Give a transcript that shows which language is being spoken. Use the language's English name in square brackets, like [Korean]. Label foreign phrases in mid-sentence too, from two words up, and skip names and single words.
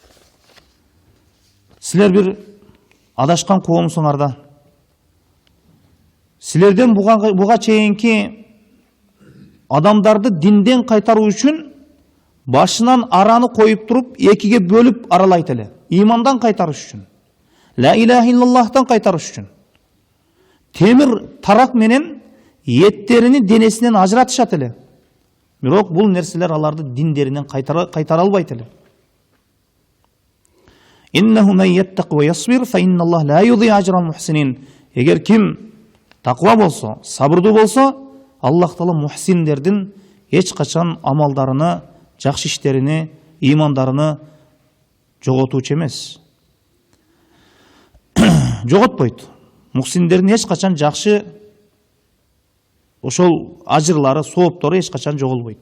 [Kyrgyz] Силер бир адашкан коомсуңарда. Силерден буга чейинки адамдарды динден кайтаруу үчүн башынан араны коюп туруп, экиге бөлүп аралайт эле. Имандан кайтарыш үчүн. [Arabic] لا إله [Kyrgyz] иллаллахтан кайтарыш үчүн. Темир тарак менен еттерини денесинен ажыратышат эле. Бирок бул нерселер аларды диндеринен кайтара албайт эле. [Arabic] إنه من يتق ويصبر فإن الله لا يضيع أجر المحسنين. [Kyrgyz] Эгер ким таква болсо, сабырдуу болсо, Аллах Таала мухсиндердин эч качан амалдарыны, жакшы иштерини, имандарыны жоготуучу эмес. Жоготпойт. Мухсиндердин эч качан жакшы ошол ажырлары, сооптору эч качан жоголбойт.